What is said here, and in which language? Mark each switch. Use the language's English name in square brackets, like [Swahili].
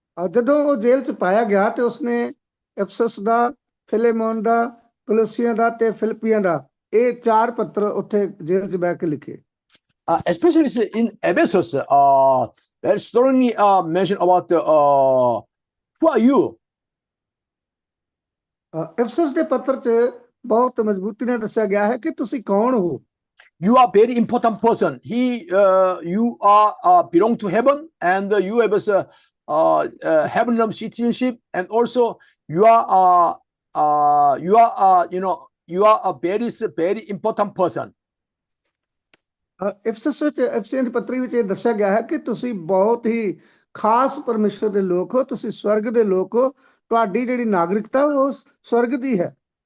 [Punjabi] ਜਦੋਂ ਉਹ ਜੇਲ੍ਹ 'ਚ ਪਾਇਆ ਗਿਆ ਤੇ ਉਸਨੇ ਇਫਸਸ ਦਾ ਫਿਲੇਮੋਨ ਦਾ ਕਲੋਸੀਆਂ ਦਾ ਤੇ ਫਿਲਿੱਪੀਆਂ ਦਾ ਇਹ 4 ਪੱਤਰ ਉੱਥੇ ਜੇਲ੍ਹ 'ਚ ਬਹਿ ਕੇ ਲਿਖੇ [English] Especially in Ephesus, very strongly mention about who are you? [Punjabi] Ephesus ਦੇ ਪੱਤਰ 'ਚ ਬਹੁਤ ਮਜ਼ਬੂਤੀ ਨਾਲ ਦੱਸਿਆ ਗਿਆ ਹੈ ਕਿ ਤੁਸੀਂ ਕੌਣ ਹੋ [English] You are very important person. You are belong to heaven, and you have heavenly citizenship, and also you are a very important person. [Punjabi] Ephesus ਵਿੱਚ ਇਫਸੀਆਂ ਦੀ ਪੱਤਰੀ ਵਿੱਚ ਇਹ ਦੱਸਿਆ ਗਿਆ ਹੈ ਕਿ ਤੁਸੀਂ ਬਹੁਤ ਹੀ ਖਾਸ ਪਰਮੇਸ਼ਰ ਦੇ ਲੋਕ ਹੋ ਤੁਸੀਂ ਸਵਰਗ ਦੇ ਲੋਕ ਹੋ ਤੁਹਾਡੀ ਜਿਹੜੀ ਨਾਗਰਿਕਤਾ ਉਹ ਸਵਰਗ ਦੀ ਹੈ